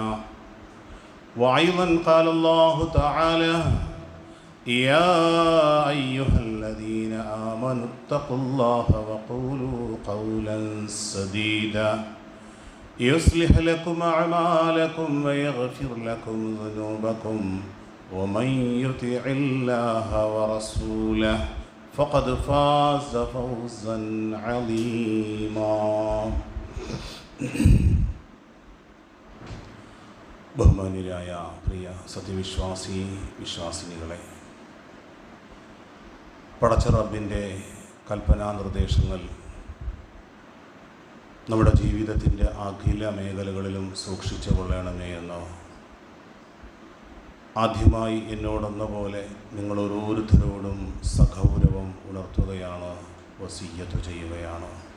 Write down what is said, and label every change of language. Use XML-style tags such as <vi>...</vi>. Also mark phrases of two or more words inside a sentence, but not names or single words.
<ar>وأيضا قال الله تعالى: يا أيها الذين آمنوا اتقوا الله وقولوا قولا سديدا يصلح لكم أعمالكم ويغفر لكم ذنوبكم ومن يطع الله ورسوله فقد فاز فوزا عظيما.</ar> <ml>ബഹുമാന്യരായ പ്രിയ വിശ്വാസിനികളെ, പടച്ച റബ്ബിൻ്റെ കൽപ്പനാ നിർദ്ദേശങ്ങൾ നമ്മുടെ ജീവിതത്തിൻ്റെ അഖില മേഖലകളിലും സൂക്ഷിച്ചു കൊള്ളണമേ എന്ന് ആദ്യമായി എന്നോടെന്ന പോലെ നിങ്ങൾ ഓരോരുത്തരോടും സഗൗരവം ഉണർത്തുകയാണ്, വസിയ്യത്ത് ചെയ്യുകയാണ്.</ml>